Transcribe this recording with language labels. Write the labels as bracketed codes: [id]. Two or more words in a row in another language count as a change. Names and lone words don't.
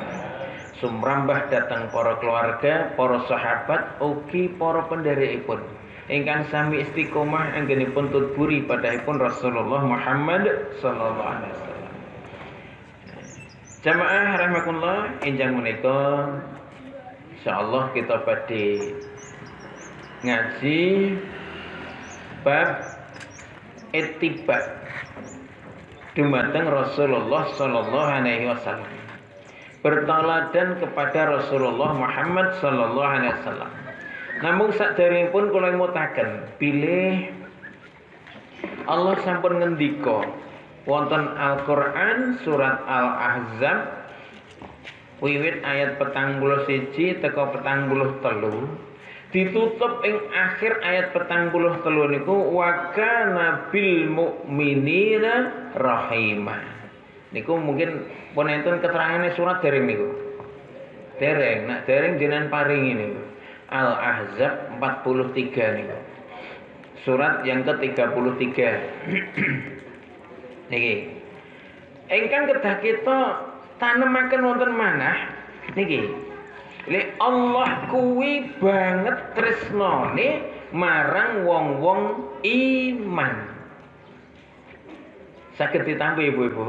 [jv] Sumrambah datang para keluarga, para sahabat, ugi para pendherekipun ingkang sami istiqomah anggenipun tutburi padahipun Rasulullah Muhammad [ar] صلى الله عليه وسلم. جماعة رحمكم الله, [jv] enjang menika insyaallah kita badhe ngaji bab ittiba dumateng Rasulullah [ar] صلى الله عليه وسلم. [id] Bertauladan kepada Rasulullah Muhammad [ar] صلى الله عليه وسلم. [jv] Namun sakderengipun kula mutaken bilih Allah sampun ngendika wonten Al-Qur'an surat Al-Ahzab wiwit ayat 41 teka 43 ditutup ing akhir ayat 43 niku [ar] وكان بالمؤمنين رحيما. [jv] Niku mungkin pun enten keterangane surat dereng niku. Dereng, nak dereng jenengan paringi niku. Al-Ahzab 43 niku. [id] Surat yang ke-33. [jv] Niki. Ingkang kedah kita tanemaken wonten manah niki. Lek Allah kuwi banget tresnane marang wong-wong iman. Saged ditampi ibu-ibu.